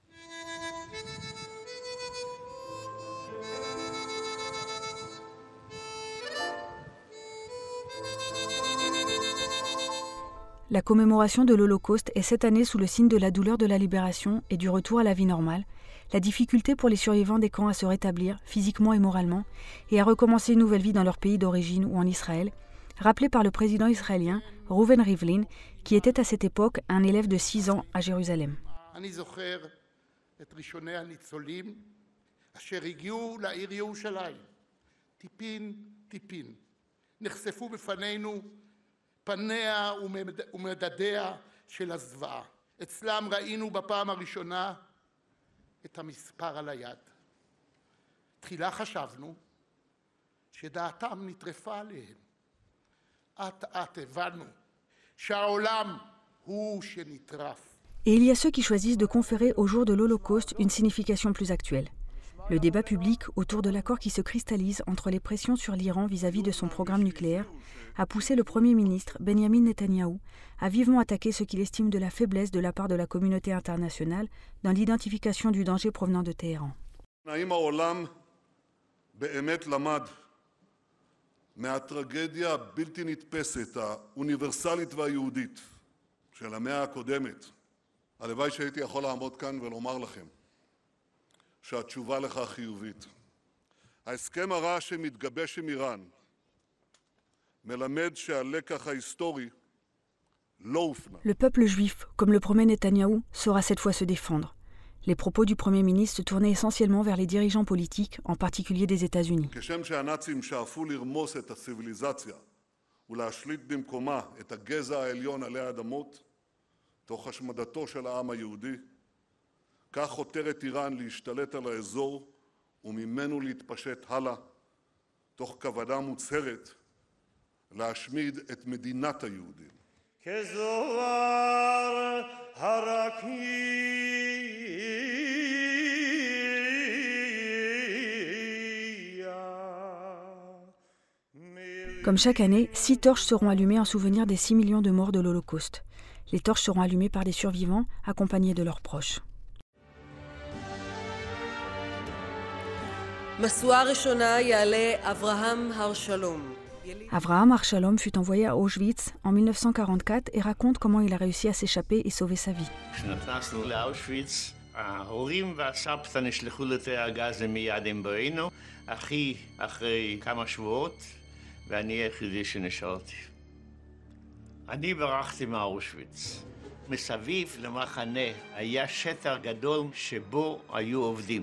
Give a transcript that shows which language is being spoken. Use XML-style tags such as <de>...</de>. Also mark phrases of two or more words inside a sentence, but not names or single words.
<fr>La commémoration de l'Holocauste est cette année sous le signe de la douleur de la libération et du retour à la vie normale, la difficulté pour les survivants des camps à se rétablir physiquement et moralement et à recommencer une nouvelle vie dans leur pays d'origine ou en Israël, rappelée par le président israélien Reuven Rivlin, qui était à cette époque un élève de 6 ans à Jérusalem.</fr> <he>פניה ומדדיה של הזוועה. אצלם ראינו בפעם הראשונה את המספר על היד. תחילה חשבנו שדעתם נטרפה עליהם. אט הבנו שהעולם הוא שנטרף.</he> <fr>Et il y a ceux qui choisissent de conférer au jour de l'Holocauste une signification plus actuelle. Le débat public autour de l'accord qui se cristallise entre les pressions sur l'Iran vis-à-vis de son programme nucléaire a poussé le Premier ministre Benjamin Netanyahou à vivement attaquer ce qu'il estime de la faiblesse de la part de la communauté internationale dans l'identification du danger provenant de Téhéran.</fr> <he>האם העולם באמת למד מהטרגדיה הבלתי נתפסת, האוניברסלית והיהודית של המאה הקודמת? הלוואי שהייתי יכול לעמוד כאן ולומר לכם שהתשובה לכך חיובית. ההסכם הרע שמתגבש עם איראן מלמד שהלקח ההיסטורי לא הופנה.</he> <fr>Le peuple juif, comme le promet Netanyahou, saura cette fois se défendre. Les propos du Premier ministre se tournaient essentiellement vers les dirigeants politiques, en particulier des États-Unis.</fr> <he>כשם שהנאצים שאפו לרמוס את הציוויליזציה ולהשליט במקומה את הגזע העליון עלי האדמות, תוך השמדתו של העם היהודי, כך חותרת איראן להשתלט על האזור וממנו להתפשט הלאה, תוך כוונה מוצהרת להשמיד את מדינת היהודים. כזוהר הרקיע</he> <fr>Comme chaque année, 6 torches seront allumées en souvenir des 6 millions de morts de l'Holocauste. Les torches seront allumées par des survivants accompagnés de leurs proches. Avraham Har-Shalom fut envoyé à Auschwitz en 1944 et raconte comment il a réussi à s'échapper et sauver sa vie.</fr> <he>ההורים והסבתא נשלחו לתאי הגז מיד עם בואנו, אחי אחרי כמה שבועות, ואני היחידי שנשארתי. אני ברחתי מאושוויץ. מסביב למחנה היה שטח גדול שבו היו עובדים.</he>